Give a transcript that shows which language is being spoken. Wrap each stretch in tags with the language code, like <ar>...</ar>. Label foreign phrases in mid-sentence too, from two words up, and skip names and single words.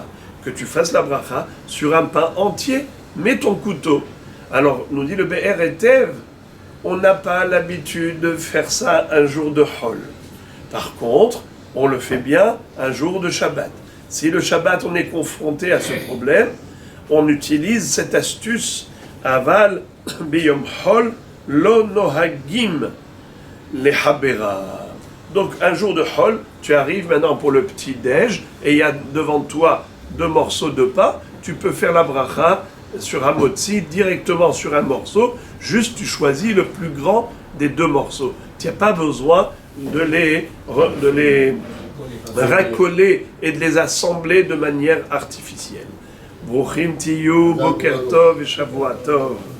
<fr>Que tu fasses la bracha sur un pain entier, mets ton couteau. Alors, nous dit le Be'er Etev, on n'a pas l'habitude de faire ça un jour de Hol. Par contre, on le fait bien un jour de Shabbat. Si le Shabbat, on est confronté à ce problème, on utilise cette astuce</fr> <he>אבל ביום חול לא נוהגים לחברה.</he> <fr>Donc un jour de hol, tu arrives maintenant pour le petit déj et il y a devant toi 2 morceaux de pain. Tu peux faire la bracha sur un motzi directement sur un morceau. Juste tu choisis le plus grand des 2 morceaux. Tu n'as pas besoin de les racoler et de les assembler de manière artificielle.</fr> <he>ברוכים תהיו, בוקר טוב</he> <fr>et</fr> <he>שבוע טוב.</he>